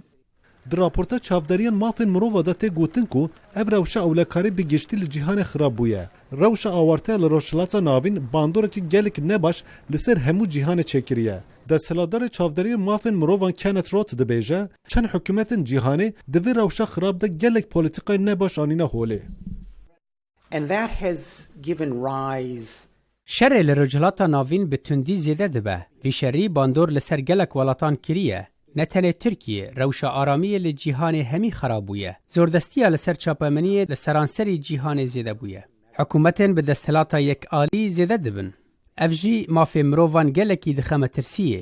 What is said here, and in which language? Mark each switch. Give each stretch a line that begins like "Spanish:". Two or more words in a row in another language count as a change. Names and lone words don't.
Kurdish: Di raporta çavderiyan mafên mirova da tê gotin ku ev rewşa ewlekarî bi giştî li cîhanê xirab bûye. Rewşa awarteya li rojhilata navîn bandorekî gelek nebaş li ser hemû cîhanê çêkiriye. Desthilatdarê çavderiya mafên mirovan Kenneth Roth dibêje çend hikûmetên cîhanê di vê rewşa xirab de gelek polîtîkayê nebaş anîne holê.
English: And that has given rise
Kurdish: Şerê li rojhilata navîn bi tundî zêde dibe. Vî şerî bandor li ser gelek welatan kiriye. Ne tenê Tirkiye rewşa aramiyê li cîhanê hemî xerab bûye. Zordestiya li ser çapemeniyê li seranserî cîhanê zêde bûye. Hikûmetên bi desthilata yekalî zêde dibin. Ev jî mafê mirovan gelekî dixeme tirsiyê.